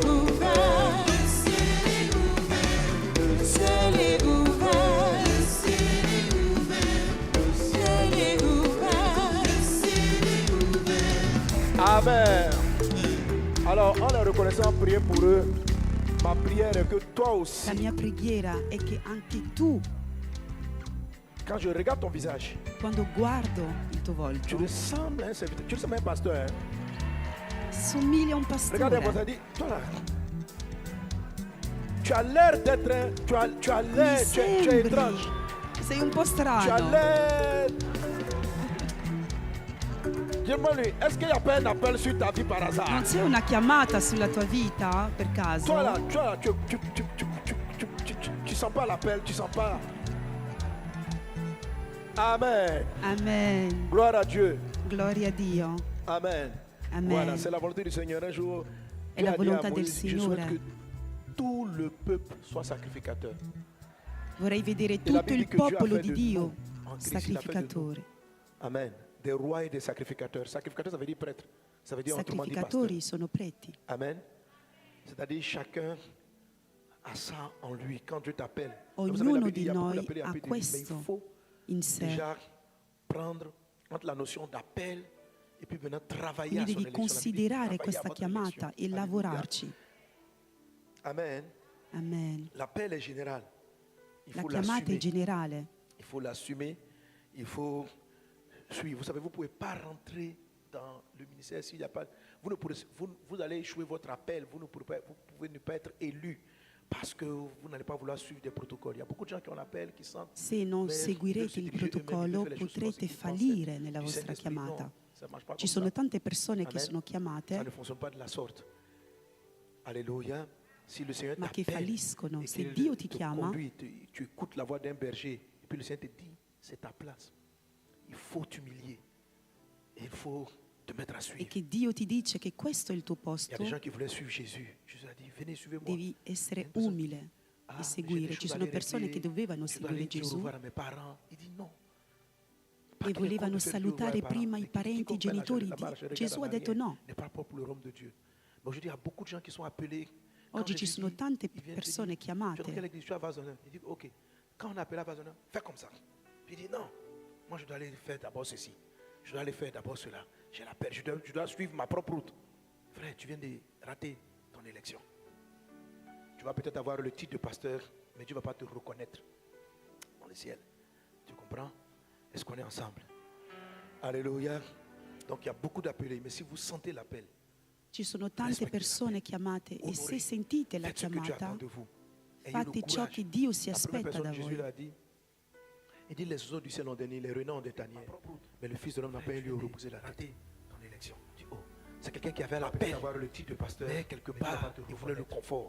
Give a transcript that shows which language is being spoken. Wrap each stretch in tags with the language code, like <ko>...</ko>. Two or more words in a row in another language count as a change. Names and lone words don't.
<fr>ouvert. Le ciel est ouvert. Le ciel est ouvert. Amen. Alors, en les reconnaissant, priez pour eux. Ma prière est que toi aussi,</fr> <it>La mia preghiera è che anche tu,</it> <fr>quand je regarde ton visage,</fr> <it>quando guardo il tuo tu volto,</it> <fr>ressembles à un serviteur. Tu ressembles à un pasteur. Hein?</fr> <it>somigli a un</it> <fr>Regarde un</fr> <it>pastore.</it> <fr>pasteur, dis, toi là, tu as l'air d'être un. Tu as l'air, tu es</fr> <it>sembri.</it> <fr>étrange.</fr> <it>Sei un po'</it> <fr>Tu as</fr> <it>strano.</it> <fr>l'air. Dis-moi lui, est-ce qu'il n'y a pas un appel sur ta vie par hasard?</fr> <it>Non c'è una chiamata sulla tua vita per caso?</it> <fr>Toi là, tu sens pas l'appel, tu sens pas. Amen. Amen. Gloire à Dieu.</fr> <it>Gloria a Dio. Amen.</it> <fr>Amen. Voilà, c'est la volonté du Seigneur. Un jour,</fr> <it>È</it> <fr>Dieu</fr> <it>la</it> <fr>a dit à</fr> <it>volontà del</it> <fr>Moïse, je</fr> <it>Signore.</it> <fr>souhaite que tout le peuple soit sacrificateur.</fr> <it>Vorrei vedere E la tutto Bibbia il che Dio ha popolo fatto di di Dio noi,</it> <fr>en Christ, il a fait de nous.</fr> <it>sacrificatore.</it> <fr>Amen. Des rois et des sacrificateurs. Sacrificateur, ça veut dire prêtre. Ça veut dire autrement dit pasteur.</fr> <it>Sacrificatori sono preti.</it> <fr>Amen. C'est-à-dire chacun a ça en lui. Quand Dieu t'appelle, vous savez, la</fr> <it>Ognuno</it> <fr>Bible dit, il</fr> <it>di</it> <fr>y a beaucoup</fr> <it>noi</it> <fr>d'appelés,</fr> <it>ha</it> <fr>appelés, mais il</fr> <it>questo</it> <fr>faut</fr> <it>in sé.</it> <fr>déjà prendre entre la notion d'appel et puis maintenant travailler</fr> <it>Quindi</it> <fr>à son</fr> <it>devi</it> <fr>élection. La Bible dit,</fr> <it>considerare</it> <fr>travaillez à</fr> <it>questa</it> <fr>votre</fr> <it>chiamata</it> <fr>élection.</fr> <it>e</it> <fr>Alléluia.</fr> <it>lavorarci. Amen.</it> <fr>Amen. L'appel est général. Il</fr> <it>La</it> <fr>faut</fr> <it>chiamata è</it> <fr>l'assumer.</fr> <it>generale.</it> <fr>Il faut l'assumer. Il faut suivre. Vous savez, vous ne pouvez pas rentrer dans le ministère s'il n'y a pas. Vous allez échouer votre appel. Vous pouvez ne pas être élu parce que vous n'allez pas vouloir suivre des protocoles. Il y a beaucoup de gens qui ont l'appel, qui sentent.</fr> <it>Se non seguirete il protocollo potrete fallire nella vostra chiamata. Ci sono tante persone che sono</it> <fr>Ça</fr> <it>chiamate</it> <fr>ne fonctionne pas de la sorte. Alléluia. Si le Seigneur</fr> <it>ma che</it> <fr>t'appelle</fr> <it>falliscono.</it> <fr>et</fr> <it>Se</it> <fr>qu'il</fr> <it>Dio ti</it> <fr>te</fr> <it>chiama,</it> <fr>conduit, tu écoutes la voix d'un berger et puis le Seigneur te dit, c'est ta place. Il faut t'humilier et il faut te mettre à</fr> <it>e</it> <fr>suivre.</fr> <it>che Dio ti dice che questo è il tuo</it> <fr>Il y a</fr> <it>posto,</it> <fr>des gens qui voulaient suivre Jésus. Jésus a dit, venez, suivez-moi.</fr> <it>devi essere</it> <fr>Une personne</fr> <it>umile</it> <fr>dit,</fr> <it>e</it> <fr>j'ai</fr> <it>seguire.</it> <fr>des</fr> <it>Ci</it> <fr>choses à</fr> <it>sono</it> <fr>aller</fr> <it>persone</it> <fr>régler,</fr> <it>che dovevano</it> <fr>je dois</fr> <it>seguire</it> <fr>aller dire au</fr> <it>Gesù</it> <fr>revoir à mes parents. Il dit non.</fr> <it>e volevano salutare prima i parenti, i genitori. Gesù ha detto no.</it> <fr>N'est pas propre pour le royaume de Dieu. Mais aujourd'hui, il y a beaucoup de gens qui sont appelés.</fr> <it>Oggi ci sono tante persone</it> <fr>Tu es dans</fr> <it>chiamate.</it> <fr>quelle église? Tu es à Vazonneur. Il dit, ok, quand on appelle à Vazonneur, fais comme ça. Puis il dit, non, moi je dois aller faire d'abord ceci. Je dois aller faire d'abord cela. J'ai l'appel, je dois suivre ma propre route. Frère, tu viens de rater ton élection. Tu vas peut-être avoir le titre de pasteur, mais Dieu ne va pas te reconnaître dans le ciel. Tu comprends? Est-ce qu'on est ensemble? Alléluia. Donc il y a beaucoup d'appelés, mais si vous sentez l'appel,</fr> <it>Ci sono tante persone chiamate e se sentite la</it> <fr>faites ce que Dieu</fr> <it>chiamata,</it> <fr>attend de vous. Ayez</fr> <it>fate</it> <fr>le</fr> <it>ciò</it> <fr>courage.</fr> <it>che Dio si</it> <fr>La première</fr> <it>aspetta da</it> <fr>personne, Jésus</fr> <it>voi.</it> <fr>l'a dit. Il dit les oiseaux du ciel ont des nids, les renards ont des tanières. Mais le Fils de l'homme n'a pas eu lieu de reposer la tête. Ton élection. C'est quelqu'un qui avait l'appel, mais quelque part, il voulait le confort.</fr>